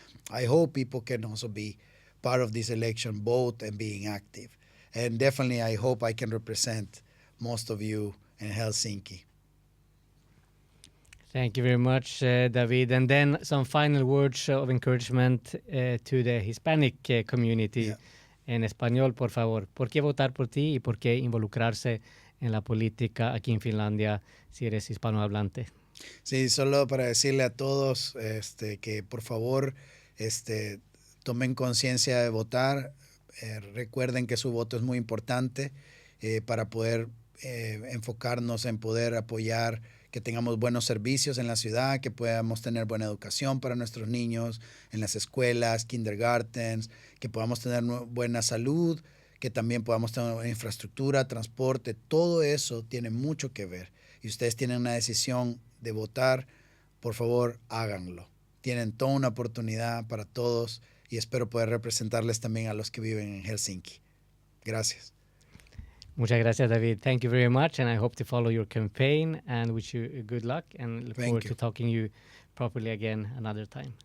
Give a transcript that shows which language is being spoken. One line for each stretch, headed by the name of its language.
English: I hope people can also be part of this election, vote and being active. And definitely I hope I can represent most of you in Helsinki. Thank you very much, David. And then some final words of encouragement to the Hispanic community. Yeah.
Spanish: En español, por favor. ¿Por qué votar por ti y por qué involucrarse en la política aquí en Finlandia si eres hispanohablante? Sí, solo para decirle a todos que por favor tomen conciencia de votar. Recuerden que su voto es muy importante para poder enfocarnos en poder apoyar que tengamos buenos servicios en la ciudad, que podamos tener buena educación para nuestros niños en las escuelas, kindergartens, que podamos tener buena salud, que también podamos tener infraestructura, transporte. Todo eso tiene mucho que ver. y ustedes tienen una decisión de votar, por favor, háganlo. Tienen toda una oportunidad para todos y espero poder representarles también a los que viven en Helsinki. Gracias. Muchas gracias, David.
English: Thank you very much, and I hope to follow your campaign and wish you good luck and look forward to talking you properly again another time.